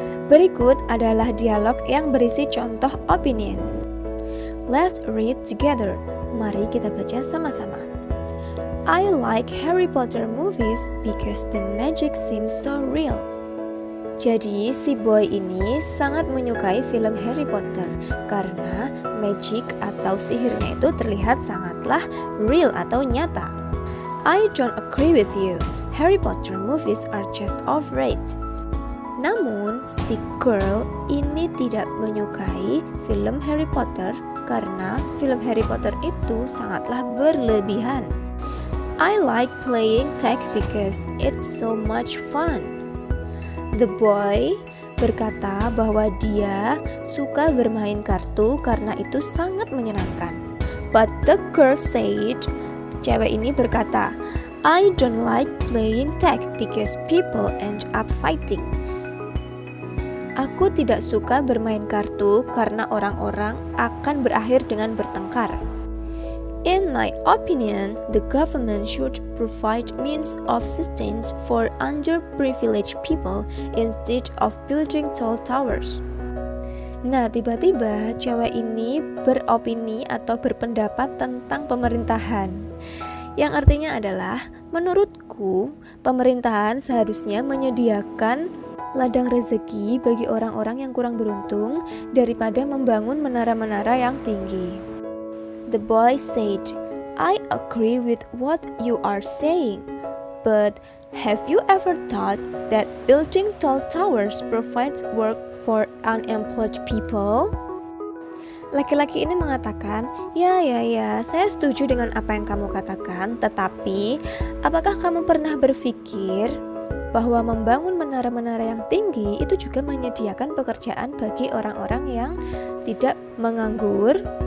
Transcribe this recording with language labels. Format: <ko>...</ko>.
<id>Berikut adalah dialog yang berisi contoh opinion.</id> <en>Let's read together.</en> <id>Mari kita baca sama-sama.</id> <en>I like Harry Potter movies because the magic seems so real.</en> <id>Jadi, si boy ini sangat menyukai film Harry Potter karena magic atau sihirnya itu terlihat sangatlah real atau nyata.</id> <en>I don't agree with you. Harry Potter movies are just overrated.</en> <id>Namun, si girl ini tidak menyukai film Harry Potter karena film Harry Potter itu sangatlah berlebihan.</id> <en>I like playing tag because it's so much fun. The boy</en> <id>berkata bahwa dia suka bermain kartu karena itu sangat menyenangkan.</id> <en>But the girl said,</en> <id>cewek ini berkata,</id> <en>I don't like playing tag because people end up fighting.</en> <id>Aku tidak suka bermain kartu karena orang-orang akan berakhir dengan bertengkar.</id> <en>In my opinion, the government should provide means of sustenance for underprivileged people instead of building tall towers.</en> <id>Nah, tiba-tiba cewek ini beropini atau berpendapat tentang pemerintahan. Yang artinya adalah, menurutku, pemerintahan seharusnya menyediakan ladang rezeki bagi orang-orang yang kurang beruntung daripada membangun menara-menara yang tinggi.</id> <en>The boy said, I agree with what you are saying, but have you ever thought that building tall towers provides work for unemployed people?</en> <id>Laki-laki ini mengatakan, ya, saya setuju dengan apa yang kamu katakan, tetapi apakah kamu pernah berpikir bahwa membangun menara-menara yang tinggi itu juga menyediakan pekerjaan bagi orang-orang yang tidak menganggur?</id>